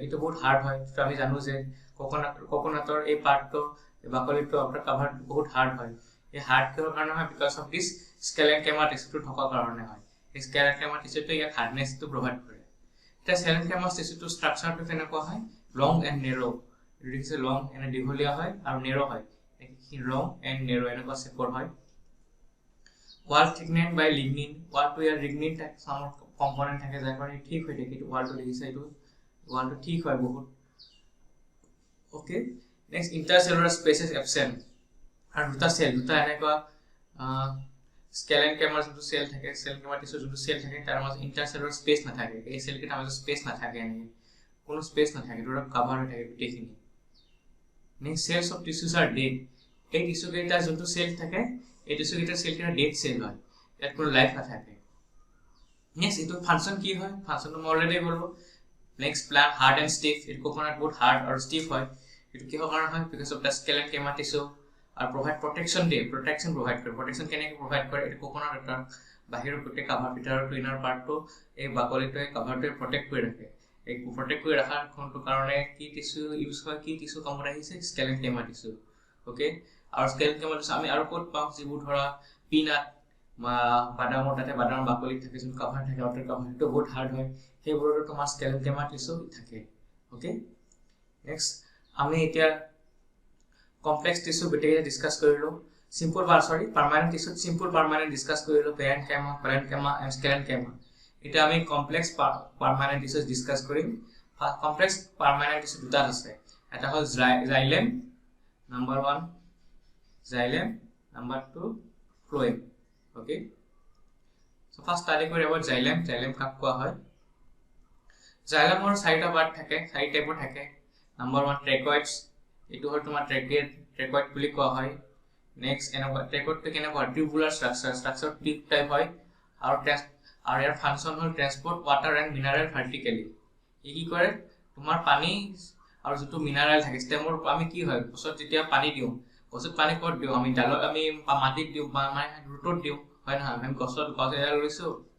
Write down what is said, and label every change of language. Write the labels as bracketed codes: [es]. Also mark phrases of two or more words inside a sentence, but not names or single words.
[as] এইটো বহুত হাৰ্ড হয় তো আমি জানো যে কোকোনাটৰ এই পাৰ্টটো বাকলিটো আউটাৰ কাভাৰটো বহুত হাৰ্ড হয় এই হাৰ্ড কিহৰ কাৰণে হয় [en] because of this sclerenchyma [as] টিছুটো থকাৰ কাৰণে হয় এই স্কেলেনকাইমা টিছুটোৱে ইয়াক হাৰ্ডনেছটো প্ৰভাইড কৰে এতিয়া স্কেলেনকাইমা টিছুটো ষ্ট্ৰাকচাৰটো কেনেকুৱা হয় [en] long and narrow' [as] এইটো দেখিছে লং এনে দীঘলীয়া হয় আৰু নেৰ' হয় [en] long and narrow' [as] এনেকুৱা শেপৰ হয় [en] wall thickened by lignin wall to [as] ইয়াৰ [en] lignin component [as] থাকে যাৰ কাৰণে ঠিক হৈ থাকে ওয়ালটো দেখিছে এইটো ওয়ালটো ঠিক হয় বহুত [en] okay next intercellular spaces absent [as] আৰু দুটা এনেকুৱা স্কেলেনকাইমাৰ যোনটো সেল থাকে স্কেলেনকাইমা টিছুৰ যোনটো সেল থাকে তাৰ মাজত [en] intercellular space [as] নাথাকে এই সেল কেইটাৰ মাজত স্পেস নাথাকে কোনো স্পেস নাথাকে এটা কভাৰ হৈ থাকে গোটেইখিনি [en] next cells of tissues are dead [as] এই টিছু কেইটা যোনটো সেল থাকে এই টিছু কেইটা সেল কেইটা [en] dead cell [as] হয় ইয়াত কোনো লাইফ নাথাকে নেক্সট এইটো ফাংশন কি হয় ফাংশনটো মই অলৰেডি বলবো [en] next plant hard and stiff it coconut [as] বহুত হার্ড আৰু স্টিফ হয় ইট কিহৰ কাৰণে হয় [en] because of the sclerenchyma tissue [as] আৰু [en] provide protection provide [as] কৰে প্ৰটেকশন কেনেকৈ প্ৰভাইড কৰে এইটো কোকোনাট এটা বাহিৰৰ গোটেই কাভাৰ ভিতৰৰ ইনাৰ পাৰ্টটো এই বাকলিটোৱে কাভাৰটোৱে প্ৰটেক্ট কৰি ৰাখে এই প্ৰটেক্ট কৰি ৰাখাৰ কাৰণে কি [en] tissue use [as] হয় কি টিছু কামত আহিছে স্কেলেনকাইমা [en] tissue okay [as] আৰু [en] sclerenchyma tissue [as] আমি আৰু ক'ত পাওঁ যিবোৰ ধৰা পিনাট বাদামৰ তাতে বাদামৰ বাকলি থাকে যোন কাভাৰ থাকে আউটাৰ কাভাৰটো বহুত হাৰ্ড হয় সেইবোৰতো তোমাৰ [en] sclerenchyma tissue [as] থাকে [en] okay next [as] আমি এতিয়া [en] complex tissue [as] গোটেই ডিসকাস কৰিলো [en] permanent tissue simple permanent [as] ডিসকাস কৰিলো [en] parenchyma collenchyma and sclerenchyma [as] এটা আমি [en] complex permanent tissue [as] ডিসকাস কৰিম [en] complex permanent tissue [as] দুটা আছে এটা হল [en] xylem number 1 xylem number 2 phloem okay so first study [as] কৰি [en] about xylem [as] কাক কোৱা হয় জাইলেমৰ চাৰিটা পাৰ্ট থাকে চাৰি টাইপৰ থাকে [en] number 1 tracheids [as] এটো হল তোমাৰ ট্ৰেকয়েড বুলি কোৱা হয় নেক্সট এনেকুৱা ট্ৰেকয়েডটো কেনেকুৱা [en] tubular structure tube type [as] হয় আৰু ইয়াৰ ফাংচন হল [en] transport water and mineral vertically [as] ই কি কৰে তোমাৰ পানী আৰু যেটো মিনাৰেল থাকে ষ্টেমৰ আমি কি হয় গছত যেতিয়া পানী দিওঁ গছত পানী ক'ত দিওঁ আমি ডালত আমি মাটিত দিওঁ মানে ৰুটত দিওঁ হয় না আমি গছ এডাল লৈছো